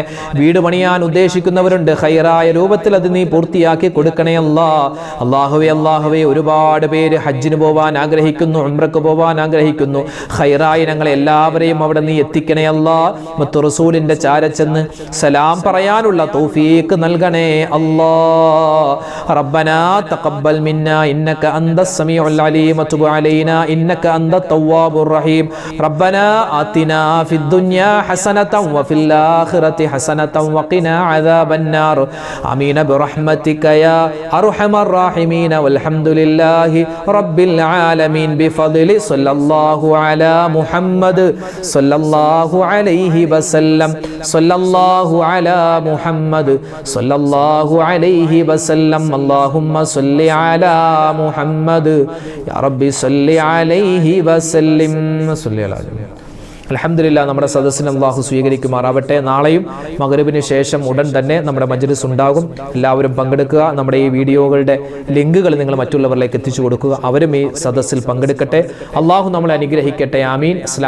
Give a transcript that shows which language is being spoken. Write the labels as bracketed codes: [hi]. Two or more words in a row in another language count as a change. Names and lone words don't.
[ml] വീട് പണിയാൻ ഉദ്ദേശിക്കുന്നവരുണ്ട്, ഖൈറായ രൂപത്തിൽ അത് നീ പൂർത്തിയാക്കി കൊടുക്കണേ അല്ലാ. അല്ലാഹുവേ ഒരുപാട് പേര് ഹജ്ജിന് പോവാൻ ആഗ്രഹിക്കുന്നു, ഉംറക്ക് പോവാൻ ആഗ്രഹിക്കുന്നു. ഖൈറായി ഞങ്ങളെ എല്ലാവരെയും അവിടെ നീ എത്തിക്കണേ അല്ലാ. മുത്തു റസൂലിന്റെ ചാരച്ചെന്ന് സലാം പറയാനുള്ള തൗഫീഖ് നൽകണേ അല്ലാ. [ar] ربنا تقبل منا إنك أنت السميع العليم وتب علينا إنك أنت التواب الرحيم. ربنا آتنا في الدنيا حسنة وفي الآخرة حسنة وقنا عذاب النار. آمين برحمتك يا أرحم الراحمين. والحمد لله رب العالمين بفضل صلى الله على محمد صلى الله عليه وسلم. صلى الله على محمد صلى الله عليه وسلم. اللهم صل على محمد يا ربي صل عليه وسلم. صل على [ml] അൽഹംദുലില്ലാ, നമ്മുടെ സദസ്സിനെ അല്ലാഹു സ്വീകരിക്കുമാറാവട്ടെ. നാളെയും മഗ്‌രിബിന് ശേഷം ഉടൻ തന്നെ നമ്മുടെ മജ്‌ലിസ് ഉണ്ടാകും. എല്ലാവരും പങ്കെടുക്കുക. നമ്മുടെ ഈ വീഡിയോകളുടെ ലിങ്കുകൾ നിങ്ങൾ മറ്റുള്ളവരിലേക്ക് എത്തിച്ചു കൊടുക്കുക. അവരും ഈ സദസ്സിൽ പങ്കെടുക്കട്ടെ. അല്ലാഹു നമ്മളെ അനുഗ്രഹിക്കട്ടെ. ആമീൻ.